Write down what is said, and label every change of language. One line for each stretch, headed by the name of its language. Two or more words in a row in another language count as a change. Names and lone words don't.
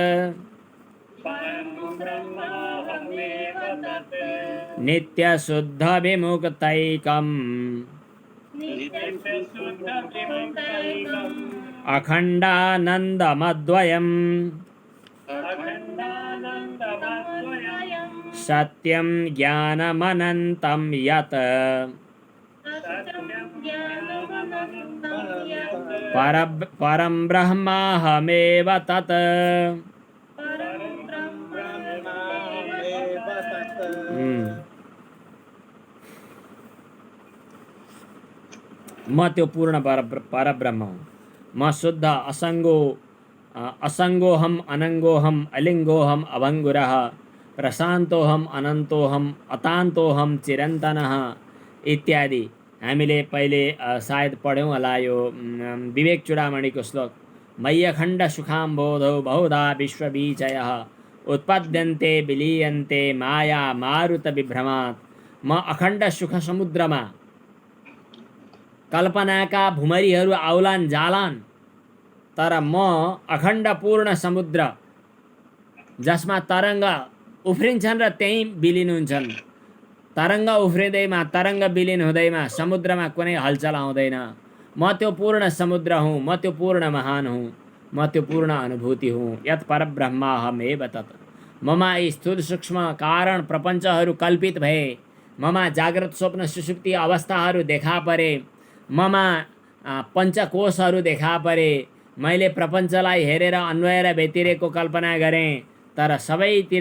Sanskrit: नित्यशुद्ध विमुक्तैकम् अखण्डानन्दमद्वयम् सत्यं ज्ञानमनन्तं यत् परं ब्रह्माहमेव तत्।
Nepali: म त्यो पूर्ण परब्रह्म हुँ।
Sanskrit: म शुद्ध असङ्गोऽहम् अनङ्गोऽहम् अलिङ्गोऽहम् अभङ्गुरः प्रशान्तोऽहम् अनन्तोऽहम् अतान्तोऽहम् चिरन्तनः
Nepali: इत्यादि हामीले पहिले सायद पढ्यौँ होला। यो विवेक चूडामणिको श्लोक।
Sanskrit: मय्यखण्ड सुखाम्बोधौ बहुधा विश्वबीजयः उत्पद्यन्ते विलीयन्ते माया मारुत विभ्रमात्।
Nepali: म अखण्ड सुख समुद्रमा कल्पनाका भुमरीहरू आउलान् जालान्, तर म अखण्ड पूर्ण समुद्र जसमा तरङ्ग उफ्रिन्छन् र त्यहीँ विलिन हुन्छन्। तरङ्ग उफ्रिँदैमा, तरङ्ग विलिन हुँदैमा समुद्रमा कुनै हलचल आउँदैन। म त्यो पूर्ण समुद्र हुँ, म त्यो पूर्ण महान हुँ। म त्यो पूर्ण अनुभूति हुँ।
Sanskrit: यत् परब्रह्माहमेव तत्।
Nepali: ममा यी स्थूल सूक्ष्म कारण प्रपञ्चहरू कल्पित भए, ममा जाग्रत स्वप्न सुषुप्ति अवस्थाहरू देखा परे, ममा पञ्चकोशहरू देखा परे, मैले प्रपञ्चलाई हेरेर अन्वएर व्यतिरेकको कल्पना गरेँ, तर सबैतिर